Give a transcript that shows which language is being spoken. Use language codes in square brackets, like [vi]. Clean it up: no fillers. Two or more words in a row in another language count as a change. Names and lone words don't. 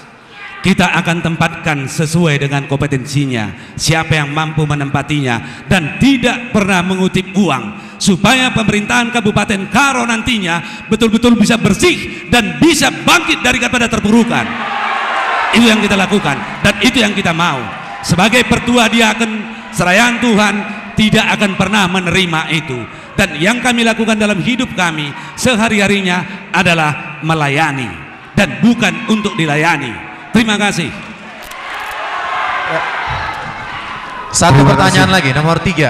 [id] Kita akan tempatkan sesuai dengan kompetensinya, siapa yang mampu menempatinya, dan tidak pernah mengutip uang, supaya pemerintahan Kabupaten Karo nantinya betul-betul bisa bersih dan bisa bangkit dari kepada terpurukan. Itu yang kita lakukan dan itu yang kita mau. Sebagai pertua diaken serayaan Tuhan tidak akan pernah menerima itu. Dan yang kami lakukan dalam hidup kami sehari-harinya adalah melayani dan bukan untuk dilayani. Terima kasih. Satu Terima pertanyaan kasih. lagi, nomor 3